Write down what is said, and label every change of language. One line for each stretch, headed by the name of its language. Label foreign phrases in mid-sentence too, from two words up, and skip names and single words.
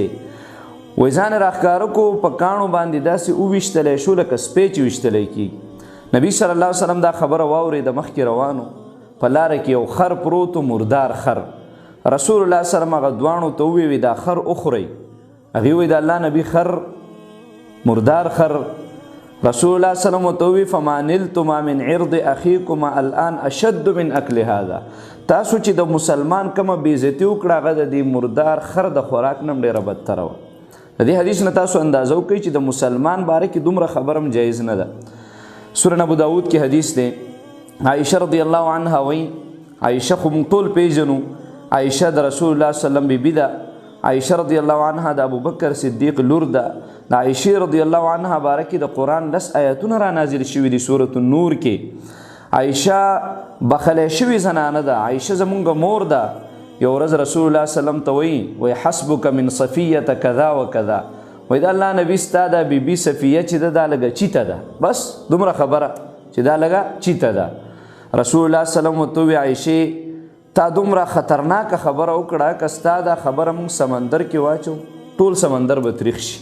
Pashto: وایي ځان یې راښکاره کو، په کاڼو باندې داسې وویشتلی شو لکه سپی چې ویشتلی کېږي. نبي
Arabic: صلی الله علیه وسلم
Pashto: دا خبره واورېده، مخکې روانو، په لاره کې یو خر پروت و، مردار خر. رسول الله
Arabic: صلی الله علیه وسلم
Pashto: هغه دواړو ته وویل دا خر وخورئ. هغې وایي د الله نبي خر، مردار خر. رسول الله
Arabic: صلی الله علیه وسلم
Pashto: ورته وویل
Arabic: فما نلتما من عرض اخیکما الان اشد من اکل هذا.
Pashto: تاسو چې د مسلمان کومه بېعزتي وکړه هغه د دې مردار خر د خوراک نه هم ډېره بدتره وه. د دې حدیث نه تاسو اندازه وکړئ چې د مسلمان باره کې دومره خبر هم جایز نه ده. سورن ابو داود کې حدیث دی، عایشه
Arabic: رضی الله عنها
Pashto: وایي، عایشه خو موږ ټول پیژنو، عایشه د رسول الله
Arabic: صلی الله علیه وسلم
Pashto: بیبي ده. عایشه
Arabic: رضی الله عنها
Pashto: د ابوبکر صدیق لور ده. د عایشې
Arabic: رضی الله عنها
Pashto: باره کې د قرآن 10 آیتونه را نازل شوي دي سورة النور کې. عایشه بخلی شوې زنانه ده، عایشه زمونږ مور ده. یو ورځ رسول الله
Arabic: صلی الله علیه وسلم
Pashto: ته وایي
Arabic: حسبک من صفیه کذا و کذا،
Pashto: وایي د الله نبي ستا دا بیبي صفیه چې ده دا لږه چیته ده، بس دومره خبره چې دا لږه چیته ده. رسول الله
Arabic: صلی الله علیه وسلم
Pashto: ورته وایي عایشې تا دومره خطرناکه خبره وکړه، که ستا دا خبره موږ سمندر کې واچو ټول سمندر به تریخ شي.